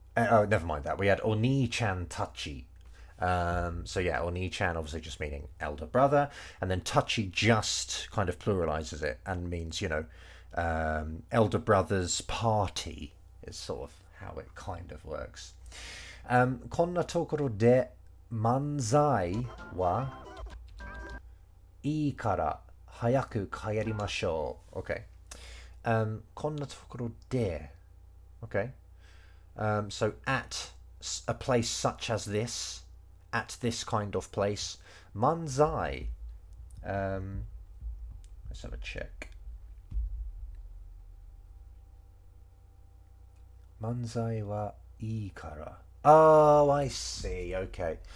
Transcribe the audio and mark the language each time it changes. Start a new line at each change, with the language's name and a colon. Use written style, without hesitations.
English: Oh, never mind that. We had Oni-chan Tachi. So yeah, Oni-chan obviously just meaning elder brother, and then Tachi just kind of pluralizes it and means, elder brother's party is sort of how it kind of works.
Japanese: こんなところで漫才はいいから早く帰りましょう。
English: Okay.
Japanese: こんなところで Okay.
English: So at a place such as this, at this kind of place, manzai. Let's have a check.
Japanese: Manzai wa ii kara.
English: Oh, I see. Okay.